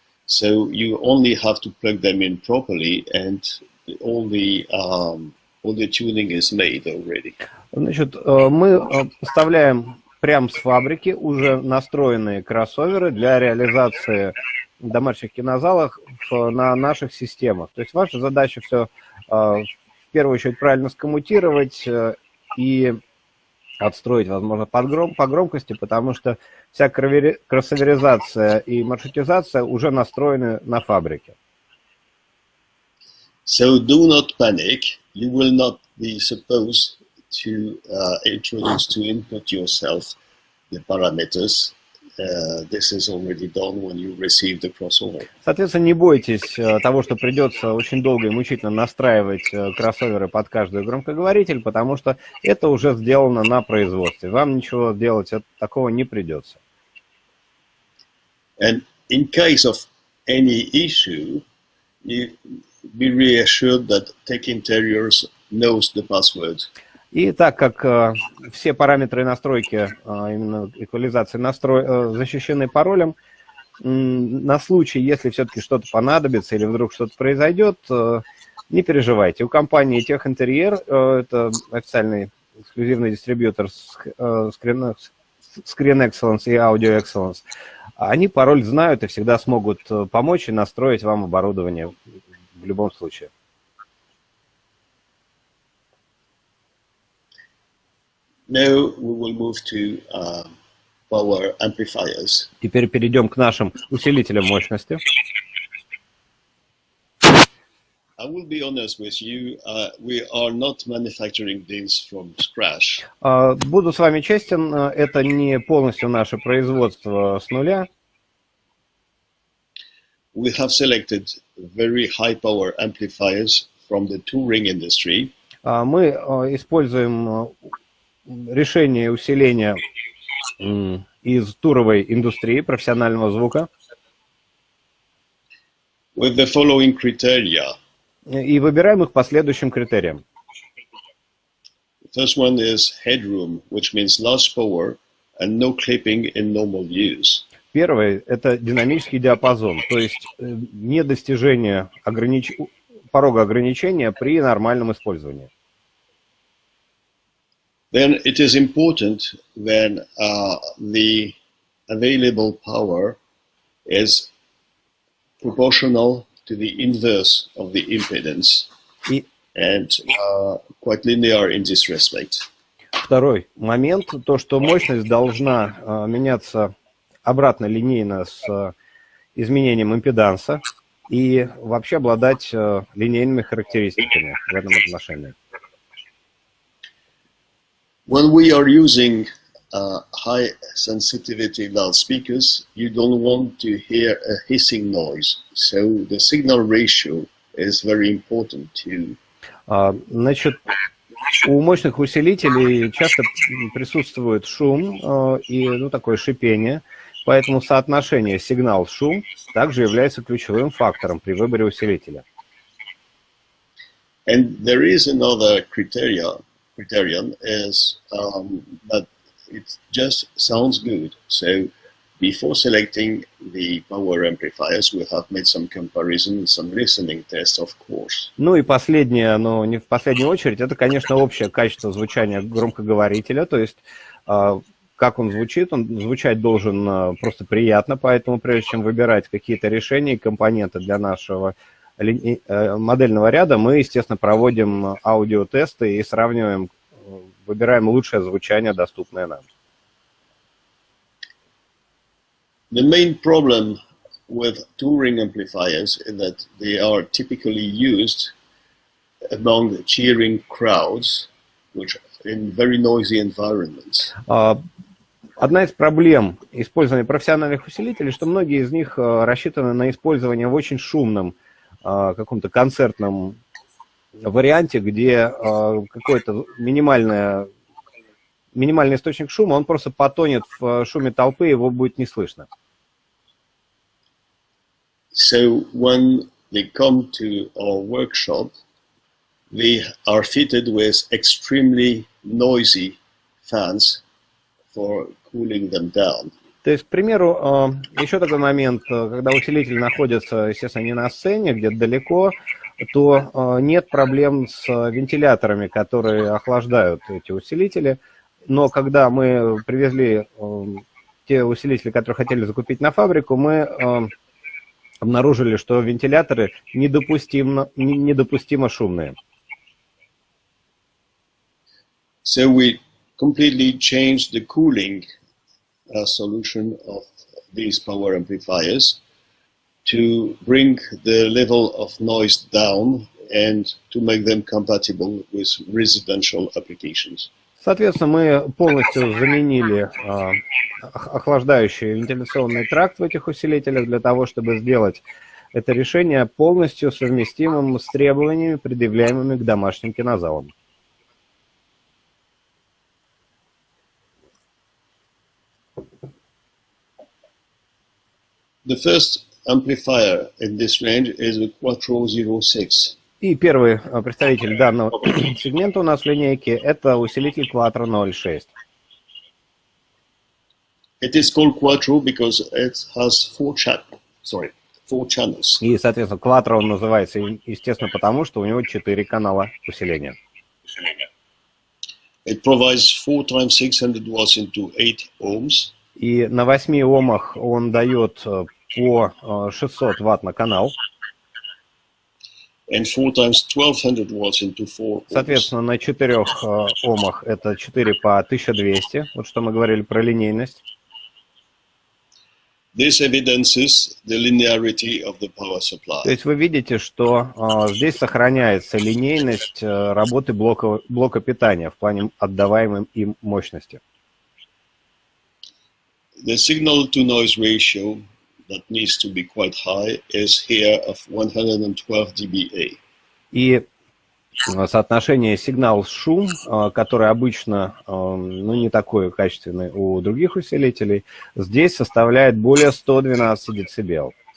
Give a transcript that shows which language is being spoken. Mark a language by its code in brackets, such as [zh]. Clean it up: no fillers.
[en] So you only have to plug them in properly, and all the tuning is made already. [ru] Значит, мы поставляем прямо с фабрики уже настроенные кроссоверы для реализации в домашних кинозалах на наших системах. То есть ваша задача все в первую очередь правильно скоммутировать и отстроить, возможно, по громкости, потому что вся кроссоверизация и маршрутизация уже настроены на фабрике. [en] So do not panic. You will not be supposed to input yourself the parameters. This is already done when you receive the crossover. [ru] Соответственно, не бойтесь того, что придется очень долго и мучительно настраивать кроссоверы под каждый громкоговоритель, потому что это уже сделано на производстве. Вам ничего делать такого не придется. [en] And in case of any issue, you be reassured that Tech Interiors knows the password. [ru] И так как все параметры настройки, именно эквализации защищены паролем, на случай, если все-таки что-то понадобится или вдруг что-то произойдет, не переживайте. У компании Tech Interior, это официальный эксклюзивный дистрибьютор Screen Excellence и Audio Excellence, они пароль знают и всегда смогут помочь и настроить вам оборудование в любом случае. [en] Now we will move to power amplifiers. [ru] Теперь перейдем к нашим усилителям мощности. [en] I will be honest with you, we are not manufacturing these from scratch. [ru] Буду с вами честен, это не полностью наше производство с нуля. [en] We have selected very high power amplifiers from the touring industry. [ru] Мы используем решение усиления из туровой индустрии, профессионального звука. [en] With the following criteria. [ru] И выбираем их по следующим критериям. [en] The first one is headroom, which means large power and no clipping in normal use. [ru] Первый – это динамический диапазон, то есть недостижение порога ограничения при нормальном использовании. [en] Then it is important when the available power is proportional to the inverse of the impedance and quite linear in this respect. [ru] Второй момент, то, что мощность должна меняться обратно линейно с изменением импеданса и вообще обладать линейными характеристиками в этом отношении. [en] When we are using high sensitivity loudspeakers, you don't want to hear a hissing noise, so the signal ratio is very important too. [ru] Значит, у мощных усилителей часто присутствует шум и такое шипение, поэтому соотношение сигнал-шум также является ключевым фактором при выборе усилителя. [en] And there is another criterion is that it just sounds good. So before selecting the power amplifiers, we have made some comparison, some listening tests, of course. [ru] Ну и последнее, но не в последнюю очередь, это, конечно, общее качество звучания громкоговорителя, то есть как он звучать должен просто приятно, поэтому прежде чем выбирать какие-то решения и компоненты для нашего модельного ряда, мы, естественно, проводим аудиотесты и сравниваем, выбираем лучшее звучание, доступное нам. [en] The main problem with touring amplifiers is that they are typically used among cheering crowds, which in very noisy environments. [ru] Одна из проблем использования профессиональных усилителей, что многие из них рассчитаны на использование в очень шумном каком-то концертном варианте, где какой-то минимальный источник шума, он просто потонет в шуме толпы, его будет не слышно. [en] So when they come to our workshop, they are fitted with extremely noisy fans for cooling them down. [ru] То есть, к примеру, еще такой момент, когда усилители находятся, естественно, не на сцене, где-то далеко, то нет проблем с вентиляторами, которые охлаждают эти усилители. Но когда мы привезли те усилители, которые хотели закупить на фабрику, мы обнаружили, что вентиляторы недопустимо шумные. [en] So we completely changed the cooling solution of these power amplifiers to bring the level of noise down and to make them compatible with residential applications. [ru] Соответственно, мы полностью заменили охлаждающий вентиляционный тракт в этих усилителях для того, чтобы сделать это решение полностью совместимым с требованиями, предъявляемыми к домашним кинозалам. [en] The first amplifier in this range is the Quattro 06. [ru] И первый представитель данного сегмента у нас в линейке – это усилитель Quattro 06. [en] It is called Quattro because it has four channels. [ru] И, соответственно, Quattro он называется, естественно, потому что у него 4 канала усиления. [en] It provides 4 times 600 watts into 8 ohms. [ru] И на 8 омах он дает по 600 ватт на канал. [en] and 4 times 1200 watts into 4 ohms. [ru] Соответственно, на 4 омах это 4 по 1200. Вот что мы говорили про линейность. [en] This evidences the linearity of the power supply. [ru] То есть вы видите, что здесь сохраняется линейность работы блока питания в плане отдаваемой им мощности. [en] The signal-to-noise ratio that needs to be quite high is here of 112 dBA. [ru] И соотношение сигнал-шум, который обычно не такой качественный у других усилителей, здесь составляет более 112 дБ.